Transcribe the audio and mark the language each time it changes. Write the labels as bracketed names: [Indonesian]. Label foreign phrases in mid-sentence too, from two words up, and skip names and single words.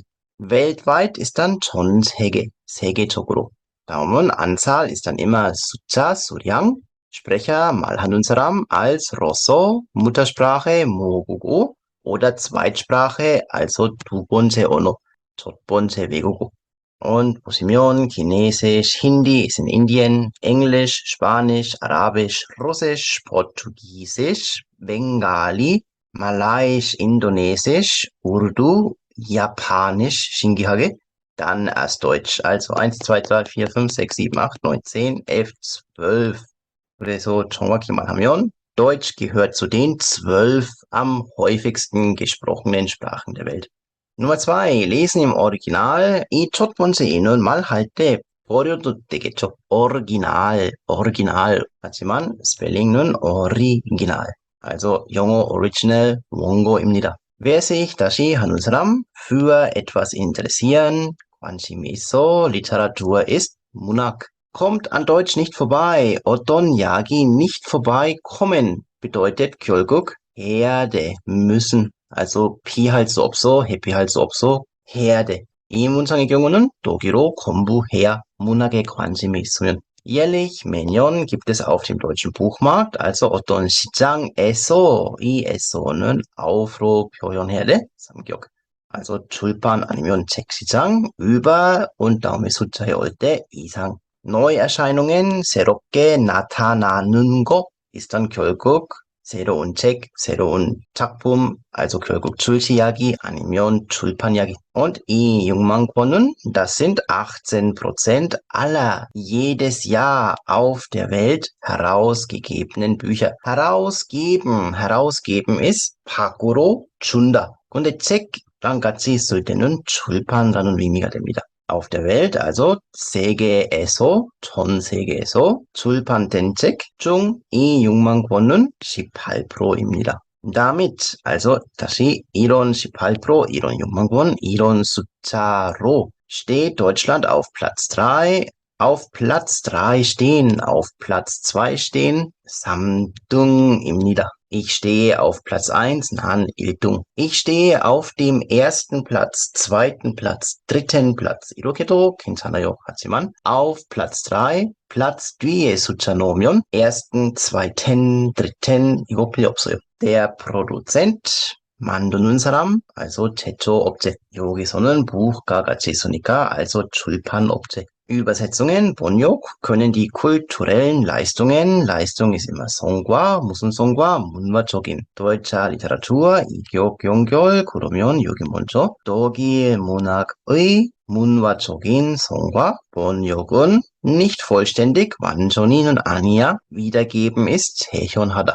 [German] weltweit ist dann [Korean] 전 세계, 세계적으로. [German] 다음은 Anzahl ist dann immer [Korean] 숫자, 수량. Sprecher, 말하는 사람 als로서 Muttersprache, 모국어 [German] oder Zweitsprache, also [Korean] 두 번째 언어, 첫 번째 외국어. [German] Und 보시면 Chinesisch, Hindi ist in Indien, Englisch, Spanisch, Arabisch, Russisch, Portugiesisch, Bengali, Malaiisch, Indonesisch, Urdu, Japanisch, 신기하게, dann erst Deutsch. Also 1, 2, 3, 4, 5, 6, 7, 8, 9, 10, 11, 12. [Korean] 그래서 정확히 말하면 [German] Deutsch gehört zu den 12 am häufigsten gesprochenen Sprachen der Welt. Nummer 2, lesen im Original. [Korean] 이 첫 번째 인은 말할 때 버려도 되겠죠. Original. 하지만 스펠링은 original. [German] Also [Korean] 영어 original 원고입니다. [German] wer sich [Korean] 다시 하는 사람 [German] für etwas interessieren, [Korean] 관심 있어, [German] Literatur ist 문학. Kommt an Deutsch nicht vorbei. [Korean] 어떤 약이 [German] nicht vorbeikommen bedeutet [Korean] 결국 해야 돼, [German] müssen. [Korean] Also 피할 수 없어, 회피할 수 없어, 해야 돼. 이 문장의 경우는 독일어 공부해야 문학에 관심이 있으면. [German] Jährlich 매년 gibt es auf dem deutschen Buchmarkt, also [Korean] 어떤 시장에서 이 에서는 auf로 표현해야 돼, 삼격. Also 출판 아니면 책시장, [German] über und [Korean] 다음에 숫자에 올 때 이상. Neuerscheinungen, 새롭게 나타나는 거 [German] ist dann [Korean] 결국 새로운 책, 새로운 작품, also 결국 출시약이 아니면 출판약이. Und 이 6만 권은, [German] das sind 18% aller jedes Jahr auf der Welt herausgegebenen Bücher. herausgeben ist [Korean] 밖으로 준다. 근데 책랑 같이 쓸 때는 출판이라는 의미가 됩니다. [German] auf der Welt, also [Korean] 세계에서, 전 세계에서 출판된 책 중 이 6만 권은 18%입니다. [German] damit, also [Korean] 다시 이런 18%, 이런 6만 권, 이런 숫자로 [German] steht Deutschland auf Platz 3. Auf Platz 3 stehen, auf Platz 2 stehen 3등입니다. Ich stehe auf Platz 1, [Korean] 난 1등. [German] Ich stehe auf dem ersten Platz, zweiten Platz, dritten Platz. [Korean] 이렇게도 괜찮아요. 하지만 [German] auf Platz 3, [Korean] Platz 뒤에 숫자 넣으면 [German] ersten, zweiten, dritten [Korean] 이거 필요 없어요. [German] Der Produzent, [Korean] 만드는 사람, also 제조업체. 여기서는 부가 같이 있으니까 also 출판업체. [German] Übersetzungen, 번역, können die kulturellen Leistungen, Leistung ist immer 성과, [Korean] 무슨 성과, 문화적인, [German] deutscher Literatur, [Korean] 이격, 연결, 그러면 여기 먼저, 독일 문학의 문화적인 성과, 번역은 [German] nicht vollständig, [Korean] 완전히는 아니야, [German] wiedergeben ist 재현하다.